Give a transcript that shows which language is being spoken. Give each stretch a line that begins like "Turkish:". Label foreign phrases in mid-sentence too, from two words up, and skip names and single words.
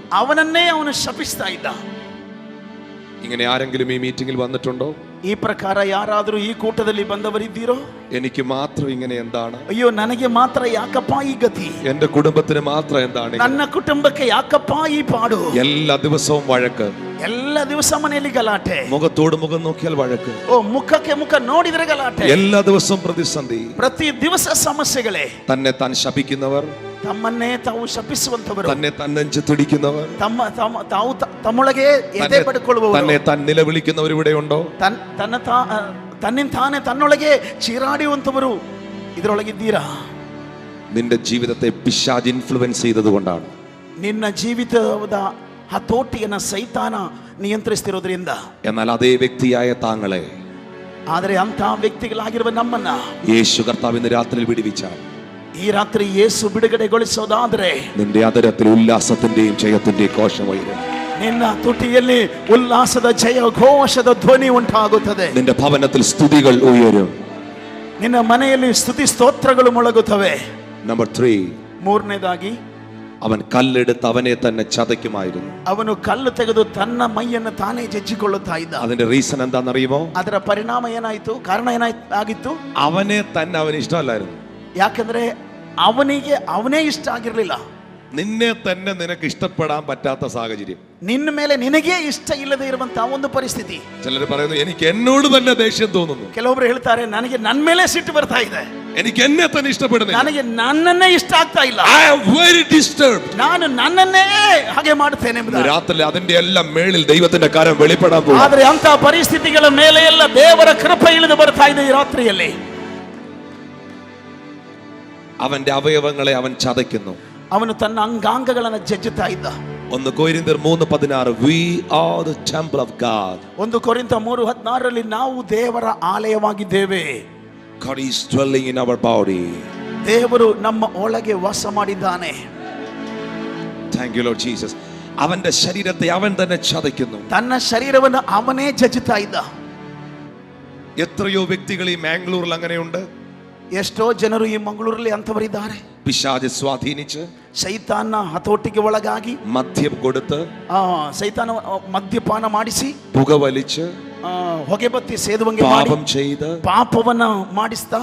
Kannada: ಅವನನ್ನೇ ಅವನು ಶಪಿಸ್ತಾ ಇದ್ದ.
Malayalam: ഇങ്ങനെ ആരെങ്കിലും ഈ മീറ്റിംഗിൽ വന്നിട്ടുണ്ടോ?
Kannada: ಈ ಪ್ರಕಾರ ಯಾರಾದರೂ ಈ ಕೂಟದಲ್ಲಿ ಬಂದವರಿದ್ದೀರೋ?
Malayalam: എനിക്ക് മാത്രം ഇങ്ങനെ എന്താണ്?
Kannada: ಅಯ್ಯೋ, ನನಗೆ ಮಾತ್ರ ಯಾಕಪ್ಪ ಈ ಗತಿ?
Malayalam: എന്റെ കുടുംബത്തിന് മാത്രം എന്താണ്?
Kannada: ನನ್ನ ಕುಟುಂಬಕ್ಕೆ ಯಾಕಪ್ಪ ಈ ಪಾಡು?
Malayalam: എല്ലാ ദിവസവും വഴക്ക്,
Kannada: ಎಲ್ಲ ದಿವಸ ಮನೆಯಲ್ಲಿ ಗಲಾಟೆ,
Malayalam: മുഖത്തോട് മുഖം നോക്കിയാൽ വഴക്ക്,
Kannada: ಓ ಮುಖಕ್ಕೆ ಮುಖ ನೋಡಿದ್ರೆ ಗಲಾಟೆ,
Malayalam: എല്ലാ ദിവസവും പ്രതിസന്ധി,
Kannada: ಪ್ರತಿ ದಿವಸ ಸಮಸ್ಯೆಗಳೇ.
Malayalam: തന്നെ താൻ ശപിക്കുന്നവർ,
Kannada: ತಮ್ಮನ್ನೇ ತಾವು ಶಪಿಸುವಂತವರು,
Malayalam: തന്നെ താൻ നെഞ്ചിടിക്കുന്നവർ,
Kannada: ತಾವು ತಮ್ಮೊಳಗೆ ಎದೆ ಬಡಿಕೊಳ್ಳುವವರು,
Malayalam: തന്നെ താൻ നിലവിളിക്കുന്നവർ ഇവിടെ ഉണ്ടോ?
Kannada: ತನ್ನಿಂತಾನೆ ತನ್ನೊಳಗೆ ಚೀರಾಡಿಯುವಂತವರು ಇದರೊಳಗಿದ್ದೀರಾ?
Malayalam: നിന്റെ ജീവിതത്തെ പിശാച് ഇൻഫ്ലുവൻസ് ചെയ്തതുകൊണ്ടാണ്.
Kannada: ನಿನ್ನ ಜೀವಿತದ ಹತೋಟಿಯನ್ನ ಸೈತಾನ ನಿಯಂತ್ರಿಸ್ತಿರೋದ್ರಿಂದ.
Malayalam: എന്നാൽ അതേ വ്യക്തിയായ താങ്കളെ,
Kannada: ಆದರೆ ಅಂತ ವ್ಯಕ್ತಿಗಳಾಗಿರುವ ನಮ್ಮನ್ನ
Malayalam: യേശു കർത്താവ് ഇന്ന് രാത്രിയിൽ വിടുവിച്ചാൽ,
Kannada: ಈ ರಾತ್ರಿ ಯೇಸು ಬಿಡುಗಡೆಗೊಳಿಸೋದಾದ್ರೆ
Malayalam: നിന്റെ അതരത്തിൽ ഉല്ലാസത്തിന്റെയും ജയത്തിന്റെയും ഘോഷമുയരും.
Kannada: ನಿನ್ನ ತುಟಿಯಲ್ಲಿ ಉಲ್ಲಾಸದ ಜಯ ಘೋಷದ ಧ್ವನಿ ಉಂಟಾಗುತ್ತದೆ.
Malayalam: നിന്റെ ഭവനത്തിൽ സ്തുതികൾ ഉയരും.
Kannada: ನಿನ್ನ ಮನೆಯಲ್ಲಿ ಸ್ತುತಿ ಸ್ತೋತ್ರಗಳು ಮೊಳಗುತ್ತವೆ.
Malayalam: നമ്പർ 3,
Kannada: ಮೂರನೇದಾಗಿ
Malayalam: അവൻ കല്ലെടുത്ത് അവനെ തന്നെ ചതയ്ക്കുമായിരുന്നു.
Kannada: ಅವನು ಕಲ್ಲು ತೆಗೆದು ತನ್ನ ಮೈಯನ್ನು ತಾನೇ ಜಜ್ಜಿಕೊಳ್ಳುತ್ತಾ ಇದ್ದ.
Malayalam: അതിന്റെ റീസൺ എന്താണെന്നറിയുമോ?
Kannada: ಅದರ ಪರಿಣಾಮ ಏನಾಯಿತು? ಕಾರಣ ಏನಾಗಿತ್ತು?
Malayalam: അവനെ തന്നെ അവന് ഇഷ്ടമല്ലായിരുന്നു.
Kannada: ಯಾಕಂದ್ರೆ ಅವನಿಗೆ ಅವನೇ ಇಷ್ಟ ಆಗಿರ್ಲಿಲ್ಲ.
Malayalam: നിന്നെ തന്നെ നിനക്ക് ഇഷ്ടപ്പെടാൻ പറ്റാത്ത സാഹചര്യം,
Kannada: ನಿನ್ನ ಮೇಲೆ ನಿನಗೆ ಇಷ್ಟ ಇಲ್ಲದೆ ಇರುವಂತಹ ಒಂದು ಪರಿಸ್ಥಿತಿ.
Malayalam: ചിലർ പറയുന്നു എനിക്ക് എന്നോട് തന്നെ ദേഷ്യം തോന്നുന്നു.
Kannada: ಕೆಲವೊಬ್ರು ಹೇಳ್ತಾರೆ ನನಗೆ ನನ್ನ ಮೇಲೆ ಸಿಟ್ಟು ಬರ್ತಾ ಇದೆ,
Malayalam: എനിക്ക് എന്നെ തന്നെ ഇഷ്ടപ്പെടുന്നില്ല,
Kannada: ನನಗೆ ನನ್ನನ್ನೇ ಇಷ್ಟ ಆಗ್ತಾ ಇಲ್ಲ,
English: I am very disturbed.
Kannada: ನಾನು ನನ್ನನ್ನೇ ಹಾಗೆ ಮಾಡ್ತೇನೆ ಎಂಬುದಾಗಿ.
Malayalam: രാത്രി അതിന്റെ എല്ലാം മേളിൽ ദൈവത്തിന്റെ കരം വെളിപ്പെടാൻ പോകും.
Kannada: ಆದರೆ ಅಂತ ಪರಿಸ್ಥಿತಿಗಳ ಮೇಲೆ ಎಲ್ಲ ದೇವರ ಕೃಪೆ ಇಳಿದು ಬರ್ತಾ ಇದೆ ಈ ರಾತ್ರಿಯಲ್ಲಿ.
Malayalam: അവന്റെ അവയവങ്ങളെ അവൻ ചതയ്ക്കുന്നു.
Kannada: ಅವನು ತನ್ನ ಅಂಗಾಂಗಗಳನ್ನು ಜಜ್ಜುತ್ತಾ ಇದ್ದ.
English: 1 കൊരിന്ത്യർ 3:16 we are the temple of God.
Kannada: 1 ಕೊರಿಂಥ 3:16 ನಾವು ದೇವರ ಆಲಯವಾಗಿದ್ದೇವೆ.
English: God is dwelling in our body.
Kannada: ದೇವರು ನಮ್ಮ ಒಳಗೆ ವಾಸ ಮಾಡಿದ್ದಾನೆ.
English: Thank you Lord Jesus.
Malayalam: അവന്റെ ശരീരത്തെ അവൻ തന്നെ ചതയ്ക്കുന്നു.
Kannada: ತನ್ನ ಶರೀರವನ್ನು ಅವನೇ ಜಜ್ಜುತ್ತಾ ಇದ್ದ.
Malayalam: എത്രയോ വ്യക്തികൾ ഈ മാംഗ്ലൂരിൽ അങ്ങനെയുണ്ട്.
Kannada: ಎಷ್ಟೋ ಜನರು ಈ ಮಂಗಳೂರಲ್ಲಿ ಅಂತವರಿದ್ದಾರೆ.
Malayalam: പിശാച് സ്വാധീനിച്ച്,
Kannada: ಸೈತಾನ ಹತೋಟಿಗೆ ಒಳಗಾಗಿ,
Malayalam: മദ്യം കൊടുത്ത്,
Kannada: ಸೈತಾನ ಮದ್ಯಪಾನ ಮಾಡಿಸಿ,
Malayalam: പുകവലിച്ച്,
Kannada: ಹೊಗೆಬತ್ತಿ ಸೇದುವಂಗೆ
Malayalam: പാപം ചെയ്ത്,
Kannada: ಪಾಪವನ್ನ ಮಾಡಿಸ್ತಾ